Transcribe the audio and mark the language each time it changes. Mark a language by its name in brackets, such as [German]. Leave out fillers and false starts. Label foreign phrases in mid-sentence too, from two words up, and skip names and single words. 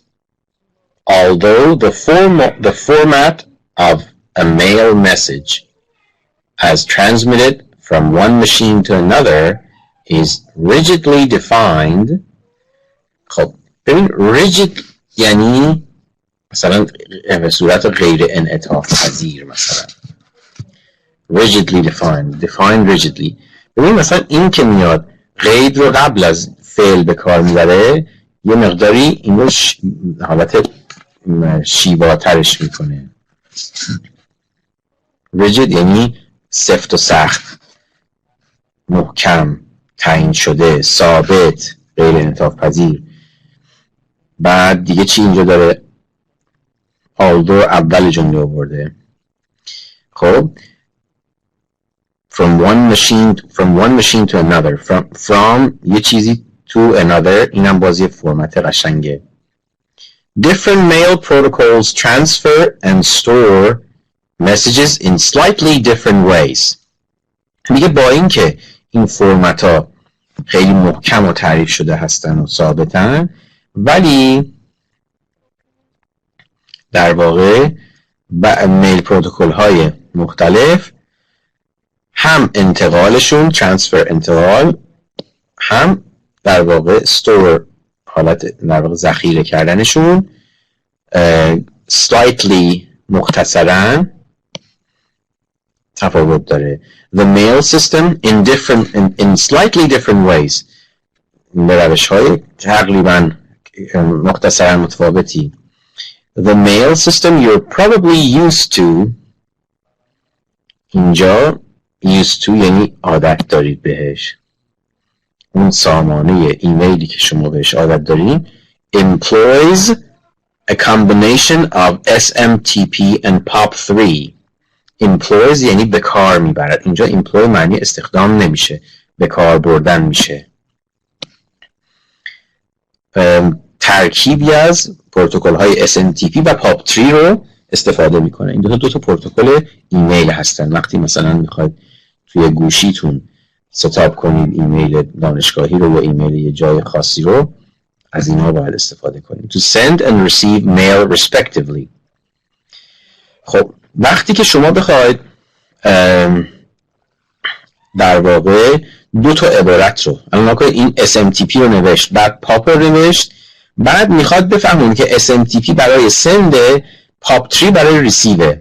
[English] Although the format of a mail message as transmitted from one machine to another is rigidly defined. [Persian] خب ببین rigid یعنی مثلا به صورت غیر انعطاف پذیر، مثلا [English] rigidly defined [Persian] rigidly. ببین مثلا این که میاد قید رو قبل از فعل به کار میبره یه مقداری این رو حالت شیواترش میکنه. rigid یعنی سفت و سخت، محکم، تعیین شده، ثابت، غیر انعطاف پذیر. بعد دیگه چی اینجا داره؟ although اول جمله آورده. [English] خب from one machine to another. From [Persian] یه چیزی [English] to another، [Persian] اینم بازی فرمت قشنگه. [English] Different mail protocols transfer and store messages in slightly different ways. [Persian] میگه با این که این فرمت ها خیلی محکم و تعریف شده هستن و ثابتن، ولی در واقع میل پروتکل های مختلف هم انتقالشون ترانسفر انتقال، هم در واقع استور حالت در واقع ذخیره کردنشون slightly مختصراً تفاوت داره. [English] The mail system in slightly different ways، [Persian] به روش‌های تقریباً مختصراً متفاوتی. [English] The mail system you're probably used to، اینجا used to [Persian] یعنی عادت دارید بهش، اون سامانه ایمیلی که شما بهش عادت دارید [English] employs a combination of SMTP and POP3. [Persian] employs یعنی به کار میبرد. اینجا employ معنی استخدام نمیشه، به کار بردن میشه. ترکیبی از پروتکل های SMTP و POP3 رو استفاده میکنه. این دو تا پروتکل ایمیل هستن. وقتی مثلا میخواید توی گوشیتون ستاپ کنید ایمیل دانشگاهی رو یا ایمیل یه جای خاصی رو، از اینها باید استفاده کنید. [English] To send and receive mail respectively. [Persian] خب وقتی که شما بخواید در واقع دو تا عبارت رو، الان نکنید این SMTP رو نوشت بعد پاپ رو نوشت، بعد میخواد بفهمید که SMTP برای سنده، POP3 برای ریسیوه.